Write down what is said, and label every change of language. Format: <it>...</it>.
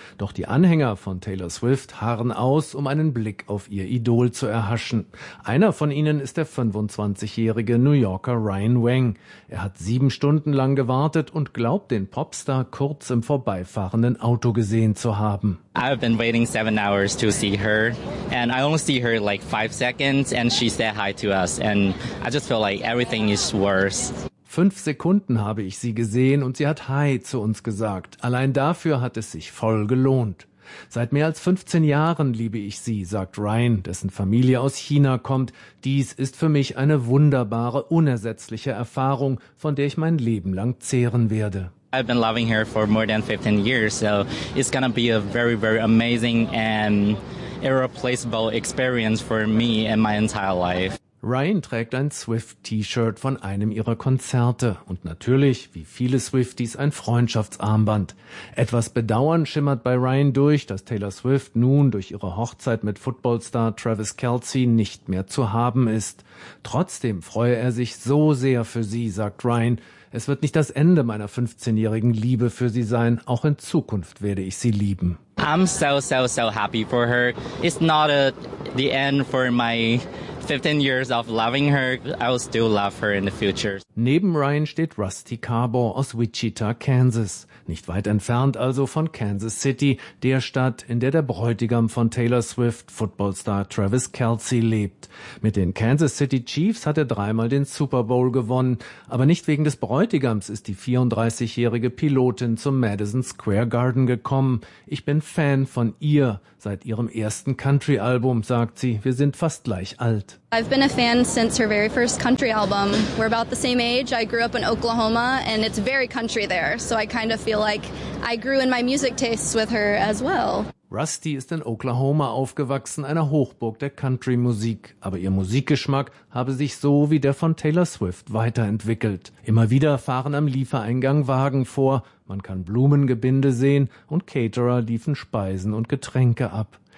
<de>Doch die Anhänger von Taylor Swift harren aus, um einen Blick auf ihr Idol zu erhaschen. Einer von ihnen ist der 25-jährige New Yorker Ryan Wang. Er hat 7 Stunden lang gewartet und glaubt, den Popstar kurz im vorbeifahrenden Auto gesehen zu haben.</de> <en>I've been waiting 7 hours to see her and I only see her like 5 seconds and she said hi to us and I just feel like everything is worse.</en> <de>5 Sekunden habe ich sie gesehen und sie hat Hi zu uns gesagt. Allein dafür hat es sich voll gelohnt. Seit mehr als 15 Jahren liebe ich sie, sagt Ryan, dessen Familie aus China kommt. Dies ist für mich eine wunderbare, unersetzliche Erfahrung, von der ich mein Leben lang zehren werde.</de> <en>I've been loving her for more than 15 years, so it's gonna be a very, very amazing and irreplaceable experience for me and my entire life.</en> <de>Ryan trägt ein Swift-T-Shirt von einem ihrer Konzerte und natürlich, wie viele Swifties, ein Freundschaftsarmband. Etwas Bedauern schimmert bei Ryan durch, dass Taylor Swift nun durch ihre Hochzeit mit Footballstar Travis Kelce nicht mehr zu haben ist. Trotzdem freue er sich so sehr für sie, sagt Ryan. Es wird nicht das Ende meiner 15-jährigen Liebe für sie sein. Auch in Zukunft werde ich sie lieben.</de> <en>I'm so, so, so happy for her. It's not the end for my 15 years of loving her. I'll still love her in the future.</en> <de>Neben Ryan steht Rusty Carbor aus Wichita, Kansas. Nicht weit entfernt also von Kansas City, der Stadt, in der der Bräutigam von Taylor Swift, Footballstar Travis Kelce, lebt. Mit den Kansas City Chiefs hat er 3-mal den Super Bowl gewonnen. Aber nicht wegen des Bräutigams ist die 34-jährige Pilotin zum Madison Square Garden gekommen. Ich bin Fan von ihr seit ihrem ersten Country-Album, sagt sie. Wir sind fast gleich alt.</de> <en>I've been a fan since her very first country album. We're about the same age. I grew up in Oklahoma and it's very country there. So I kind of feel like I grew in my music tastes with her as well.</en> <de>Rusty ist in Oklahoma aufgewachsen, einer Hochburg der Country-Musik. Aber ihr Musikgeschmack habe sich so wie der von Taylor Swift weiterentwickelt. Immer wieder fahren am Liefereingang Wagen vor. Man kann Blumengebinde sehen und Caterer liefen Speisen und Getränke ab.</de>